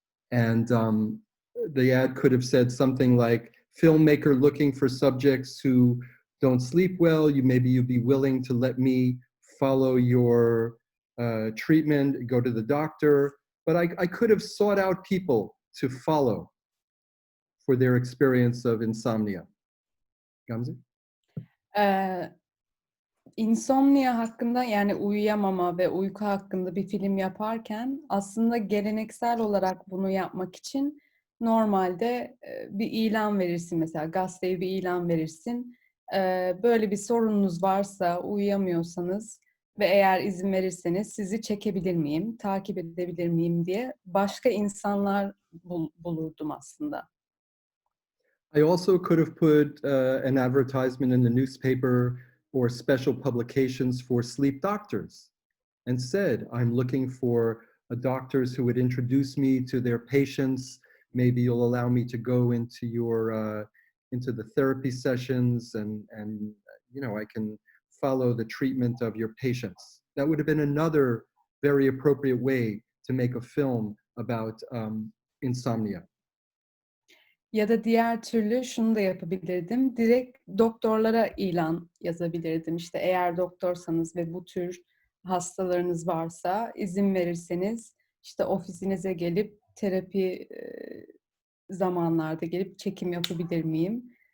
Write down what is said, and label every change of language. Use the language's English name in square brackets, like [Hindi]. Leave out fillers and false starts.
[English] and the ad could have said something like, filmmaker looking for subjects who don't sleep well, maybe you'd be willing to let me follow your treatment, go to the doctor. But I could have sought out people to follow for their experience of insomnia. Gamze? [Turkish] İnsomnia hakkında, yani uyuyamama ve uyku hakkında bir film yaparken aslında geleneksel olarak bunu yapmak için normalde bir ilan verirsin, mesela gazeteye bir ilan verirsin. Böyle bir sorununuz varsa, uyuyamıyorsanız ve eğer izin verirseniz sizi çekebilir miyim, takip edebilir miyim diye başka insanlar bulurdum aslında. [English] I also could have put an advertisement in the newspaper or special publications for sleep doctors and said, I'm looking for doctors who would introduce me to their patients. Maybe you'll allow me to go into your into the therapy sessions and you know, I can follow the treatment of your patients. That would have been another very appropriate way to make a film about insomnia. [Turkish] Ya da diğer türlü şunu da yapabilirdim. Direkt doktorlara ilan yazabilirdim. İşte eğer doktorsanız ve bu tür hastalarınız varsa izin verirseniz işte ofisinize gelip terapi zamanlarda gelip çekim yapabilir miyim?